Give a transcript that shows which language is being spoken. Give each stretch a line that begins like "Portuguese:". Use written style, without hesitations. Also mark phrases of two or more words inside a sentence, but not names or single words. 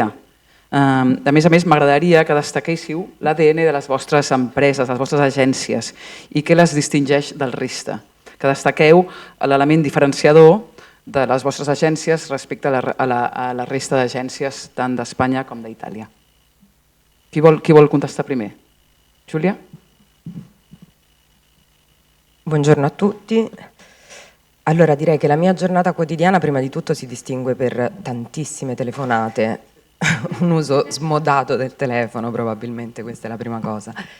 Catalan: A més, m'agradaria que destaquéssiu l'ADN de les vostres empreses, les vostres agències, i què les distingeix del resta. Que destaqueu l'element diferenciador de les vostres agències respecte a la resta d'agències tant d'Espanya com d'Itàlia. Chi vol contestar primer? Giulia?
Italian: Buongiorno a tutti. Allora direi che la mia giornata quotidiana prima di tutto si distingue per tantissime telefonate, un uso smodato del telefono probabilmente, questa è la prima cosa.